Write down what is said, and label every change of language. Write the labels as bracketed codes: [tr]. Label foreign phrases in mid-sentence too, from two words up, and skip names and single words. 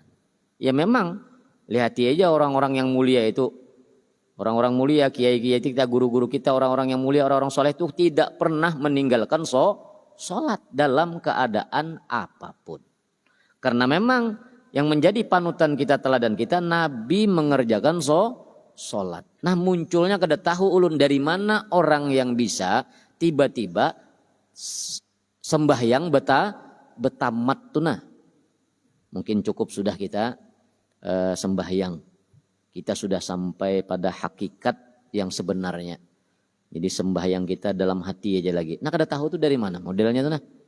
[id] Ya memang lihati aja orang-orang yang mulia itu, orang-orang mulia, kiai-kiai kita, guru-guru kita, orang-orang yang mulia, orang-orang soleh itu tidak pernah meninggalkan salat dalam keadaan apapun. Karena memang yang menjadi panutan kita, teladan kita, Nabi mengerjakan salat. [bjn] Nah munculnya kada tahu ulun dari mana orang yang bisa tiba-tiba sembahyang betamat tunah. [id] Mungkin cukup sudah kita sembahyang. Kita sudah sampai pada hakikat yang sebenarnya. Jadi sembahyang kita dalam hati aja lagi. Nah [bjn] kada tahu [id] tuh dari mana modelnya tuh nah.